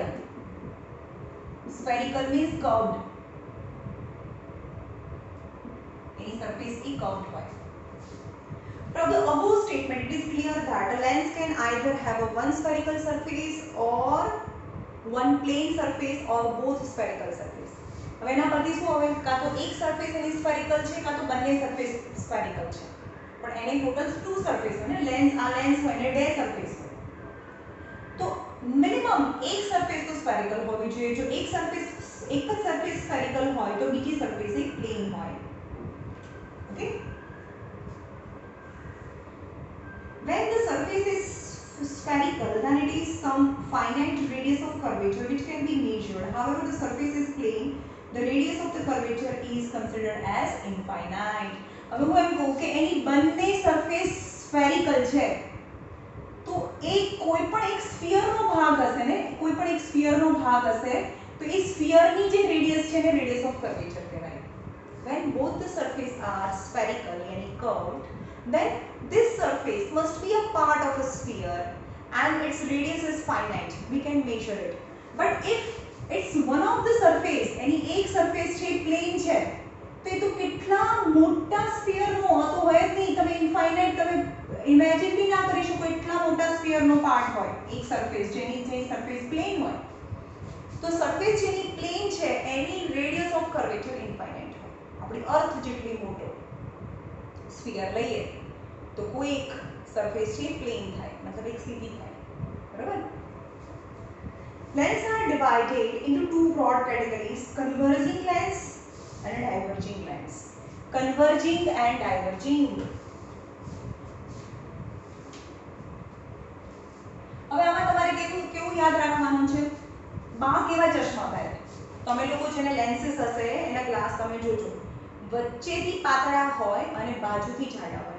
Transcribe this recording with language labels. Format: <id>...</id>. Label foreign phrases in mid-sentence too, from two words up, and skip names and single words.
<en>Spherical means curved. Any surface is curved by. From the above statement, it is clear that a lens can either have a one spherical surface or one plane surface or both spherical surface.</en> <gu>હવે એના પરથી શું હવે કાં તો એક સરફેસ એની સ્ફેરિકલ છે કાં તો બંને</gu> <en>surface spherical</en> <gu>છે. પણ એને</gu> <en>total 2 surface</en> <gu>હોય ને. લેન્સ આ લેન્સ હોય ને 2 સરફેસ હોય તો મિનિમમ એક સરફેસ તો સ્ફેરિકલ હોવી જોઈએ. જો એક જ</gu> <en>surface spherical</en> <gu>હોય તો બીજી સરફેસ એક પ્લેન હોય. ઓકે.</gu> <en>When the surface is spherical, then it is some finite radius of curvature which can be measured. However, the surface is plane, the radius of the curvature is considered as infinite.</en> <gu>હવે હું એમ કહું કે એની બંને</gu> <en>surface spherical</en> <gu>છે તો એક કોઈ પણ એક સ્ફિયરનો ભાગ હશે ને, કોઈ પણ એક સ્ફિયરનો ભાગ હશે તો એ સ્ફિયરની જે રેડિયસ છે ને</gu> <en>radius of curvature</en> <gu>કહેવાય.</gu> <en>When both the surface are spherical yani curved, then this surface must be a part of a sphere and its radius is finite, we can measure it. But if it's one of the surface,</en> <gu>એની એક surface છે plane છે, તો એ તો કેટલા મોટા sphere નો તો હોય જ નહીં, તમે infinite તમે imagine બી ના કરી શકો એટલા મોટા sphere નો પાર્ટ હોય એક surface જેની</gu> <en>surface plane</en> <gu>હોય. તો surface જેની plane છે એની</gu> <en>radius of curvature infinite</en> <gu>હોય. આપણી અર્થ જેટલી મોટો sphere લઈએ તો કોઈ એક surface છે plane થાય, મતલબ એક સીધી થાય, બરાબર.</gu> <en>Lens are divided into two broad categories: converging lens and diverging lens. Converging and diverging.</en> <gu>હવે આમાં તમારે કેવું યાદ રાખવાનું છે, બા કેવા ચશ્મા પહેરે, તમે લોકો જેને લેન્સીસ હશે એના ગ્લાસ તમે જોજો, વચ્ચેથી પાતળા હોય અને બાજુથી જાડા હોય.</gu>